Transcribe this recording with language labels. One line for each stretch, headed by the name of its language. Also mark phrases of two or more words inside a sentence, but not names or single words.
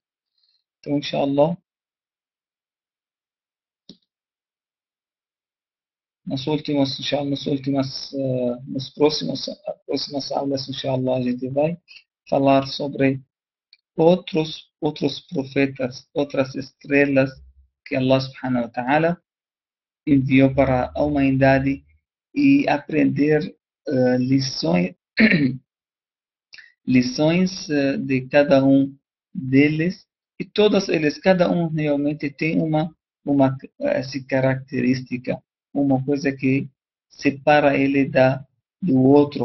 Portuguese: Então, inshallah, nas próximas aulas, inshallah, a gente vai falar sobre outros profetas, outras estrelas que
Arabic: الله سبحانه وتعالى
Portuguese: enviou para a humanidade e aprender lições, lições de cada um deles e todos eles, cada um realmente tem uma essa característica, uma coisa que separa ele do outro.